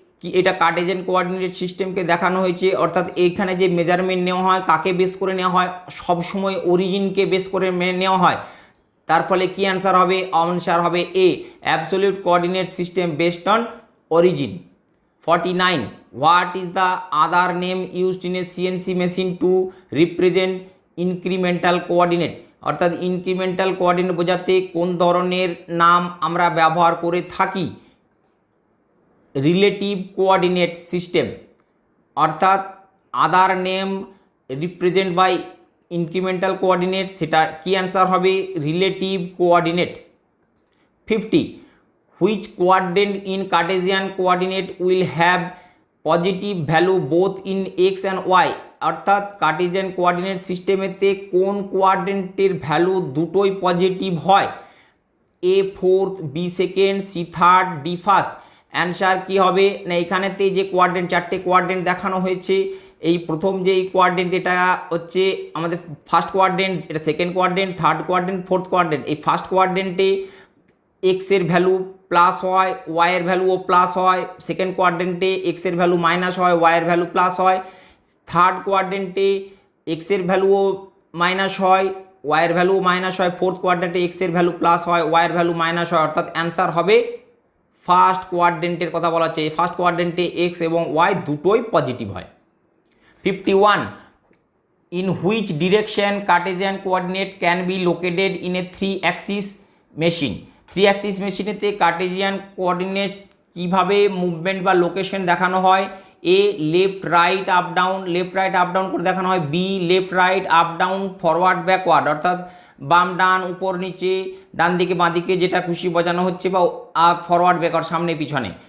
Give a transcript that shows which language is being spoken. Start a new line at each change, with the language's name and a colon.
Bangla: কি এটা Cartesian coordinate সিস্টেমকে দেখানো হয়েছে, অর্থাৎ এইখানে যে মেজারমেন্ট নেওয়া হয় কাকে বেস করে নেওয়া হয়, সবসময় অরিজিনকে বেস করে নেওয়া হয়। তার ফলে কি অ্যান্সার হবে? অ্যান্সার হবে এ,
English: Absolute coordinate system based on origin.
Bangla: 49.
English: What is the other name used in a CNC machine to represent incremental coordinate?
Bangla: অর্থাৎ ইনক্রিমেন্টাল কোঅর্ডিনেট বোঝাতে কোন ধরনের নাম আমরা ব্যবহার করে থাকি? রিলেটিভ কোঅর্ডিনেট সিস্টেম, অর্থাৎ
English: other name represent by incremental coordinate,
Bangla: সেটা কি অ্যান্সার হবে? Relative coordinate. 50.
English: Which quadrant in Cartesian coordinate will have positive value both in x and y?
Bangla: অর্থাৎ কার্টেজিয়ান কোঅর্ডিনেট সিস্টেমেতে কোন কোয়াড্রেন্টের ভ্যালু দুটোই পজিটিভ হয়? এ fourth, B second, C third, D first. Answer কি হবে না, এখানেতে যে কোয়াড্রেন্ট, চারটে কোয়াড্রেন্ট দেখানো হয়েছে, এই প্রথম যে কোয়াড্রেন্ট এটা হচ্ছে আমাদের ফার্স্ট কোয়াড্রেন্ট, এটা second quadrant, third quadrant, fourth quadrant. এই ফার্স্ট কোয়াড্রেন্টে এক্সের ভ্যালু প্লাস হয়, ওয়াইয়ের ভ্যালুও প্লাস হয়। সেকেন্ড কোয়াড্রেন্টে এক্সের ভ্যালু মাইনাস হয়, ওয়াইয়ের ভ্যালু প্লাস হয়। থার্ড কোয়াড্রেন্টে এক্সের ভ্যালুও মাইনাস হয়, ওয়াইয়ের ভ্যালুও মাইনাস হয়। ফোর্থ কোয়াড্রেন্টে এক্সের ভ্যালু প্লাস হয়, ওয়াইয়ের ভ্যালু মাইনাস হয়। অর্থাৎ অ্যান্সার হবে ফার্স্ট কোয়াড্রেন্টের কথা বলা হচ্ছে। ফার্স্ট কোয়াড্রেন্টে এক্স এবং ওয়াই দুটোই পজিটিভ হয়। 51.
English: In which direction Cartesian coordinate can be located in a 3-axis machine?
Bangla: 3-axis মেশিনেতে Cartesian coordinate কীভাবে মুভমেন্ট বা লোকেশন দেখানো হয়? এ left right up down, left right up down করে দেখানো হয়। Be left right up down forward backward, অর্থাৎ বাম ডান উপর নিচে, ডান দিকে বাঁ দিকে যেটা খুশি বোঝানো হচ্ছে, বা আপ ফরওয়ার্ড ব্যাকওয়ার্ড সামনে পিছনে।